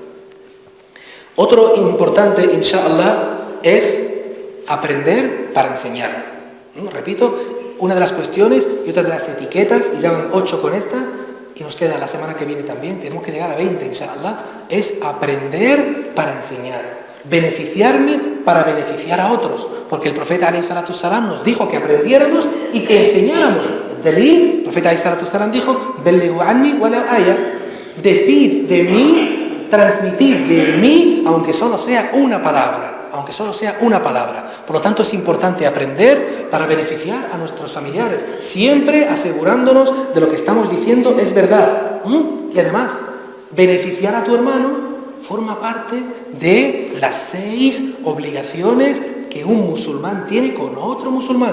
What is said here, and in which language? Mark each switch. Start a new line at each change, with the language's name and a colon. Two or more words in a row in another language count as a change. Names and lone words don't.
Spanish: Otro importante, inshallah, es aprender para enseñar. Repito, una de las cuestiones y otra de las etiquetas, y ya van 8 con esta, y nos queda la semana que viene también, tenemos que llegar a 20, inshallah, es aprender para enseñar. Beneficiarme para beneficiar a otros, porque el profeta
Arabic: عليه الصلاة السلام
Spanish: nos dijo que aprendiéramos y que enseñáramos. El profeta
Arabic: عليه الصلاة السلام
Spanish: dijo,
Arabic: بلغوا عني ولو آية,
Spanish: decid de mí, transmitid de mí, aunque solo sea una palabra. Por lo tanto, es importante aprender para beneficiar a nuestros familiares, siempre asegurándonos de lo que estamos diciendo es verdad. Y además, beneficiar a tu hermano forma parte de las 6 obligaciones que un musulmán tiene con otro musulmán.